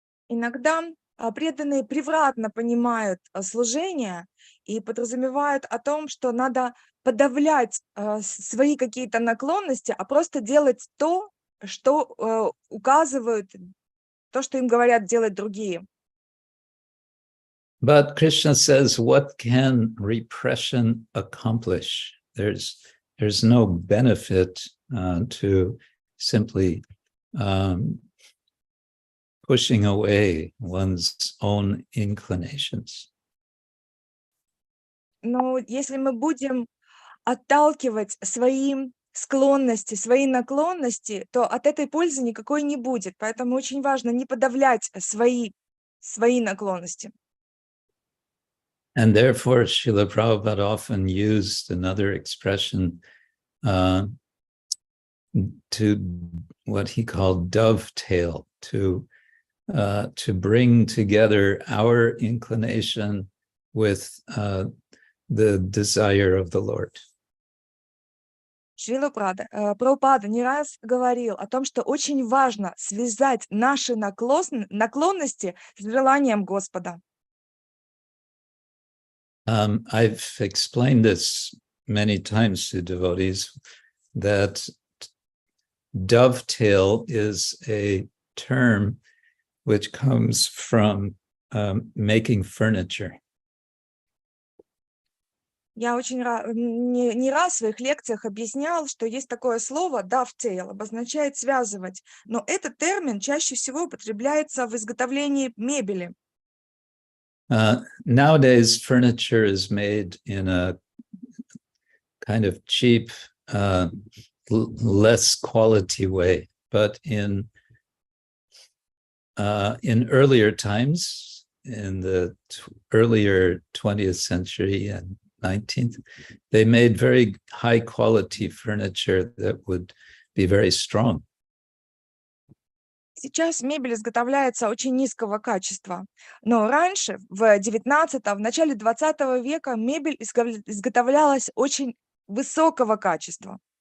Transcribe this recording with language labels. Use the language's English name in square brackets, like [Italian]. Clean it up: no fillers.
[Russian] Иногда преданные превратно понимают служение и подразумевают о том, что надо подавлять свои какие-то наклонности, а просто делать то, что указывают, то, что им говорят делать другие. [English] But Krishna says, what can repression accomplish? There's no benefit to simply pushing away one's own inclinations. [Russian] Но если мы будем отталкивать свои склонности, свои наклонности, то от этой пользы никакой не будет. Поэтому очень важно не подавлять свои наклонности. [English] And therefore, Srila Prabhupada often used another expression to what he called dovetail, to bring together our inclination with the desire of the Lord. [Russian] Шрила Прабхупада не раз говорил о том, что очень важно связать наши наклонности с желанием Господа. [English] I've explained this many times to devotees that dovetail is a term which comes from making furniture. [Russian] Я очень не раз в своих лекциях объяснял, что есть такое слово dovetail, обозначает связывать, но этот термин чаще всего употребляется в изготовлении мебели. [English] Nowadays, furniture is made in a kind of cheap, less quality way. But in earlier times, in the earlier 20th century and 19th, they made very high quality furniture that would be very strong. [Russian] Сейчас мебель изготовляется очень низкого качества, но раньше, в 19-м, в начале 20 века, мебель изготовлялась очень высокого качества.